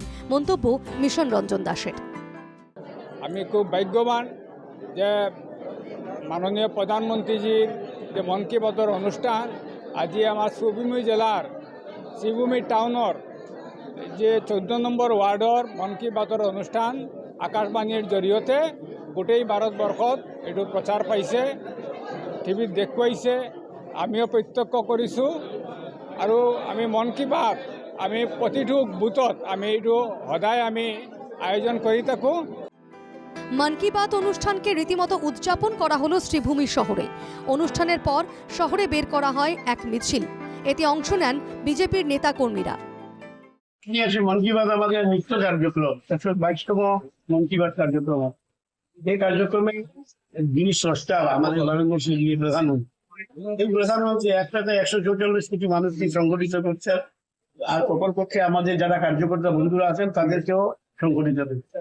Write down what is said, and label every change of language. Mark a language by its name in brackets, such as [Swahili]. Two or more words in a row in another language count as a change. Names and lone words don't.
[Bangla] মন্তব্য মিশন রঞ্জন দাসের। [Assamese] আমি খুব ভাগ্যবান যে মাননীয় প্রধানমন্ত্রীজির যে মন কি বাতৰ অনুষ্ঠান আজি আমার শ্রীভূমি জেলার শ্রীভূমি টাউনের যে 14 নম্বর ওয়ার্ডর মন কি বাতৰ অনুষ্ঠান আকাশবাণীর জৰিয়তে গোটেই ভাৰতবৰ্ষত এইটো প্ৰচাৰ পাইছে, টিভিত দেখুৱাইছে, আমিও প্ৰত্যক্ষ কৰিছোঁ। আৰু আমি মন কি বাত আমি প্ৰতিটো বুথত আমি এইটো সদায় আমি আয়োজন কৰি থাকোঁ। [Bangla] মান কি বাত অনুষ্ঠানকে রীতিমতো উদযাপন করা হলো শ্রীভূমি শহরে। অনুষ্ঠানের পর শহরে বের করা হয় এক মিছিল। এতে অংশ নেন বিজেপির নেতাকর্মীরা। মন কি বাত আমাদের নিত্য কার্যক্রম, 122তম মন কি বাত কার্যক্রম। এই কার্যক্রমে যিনি স্রষ্টা আমাদের নরেন্দ্র সিং প্রধানমন্ত্রী, এই প্রধানমন্ত্রী একসাথে 144 কোটি মানুষকে সংগঠিত করছে, আর অপরপক্ষে আমাদের যারা কার্যকর্তা বন্ধুরা আছেন তাদেরকেও সংগঠিত করছে।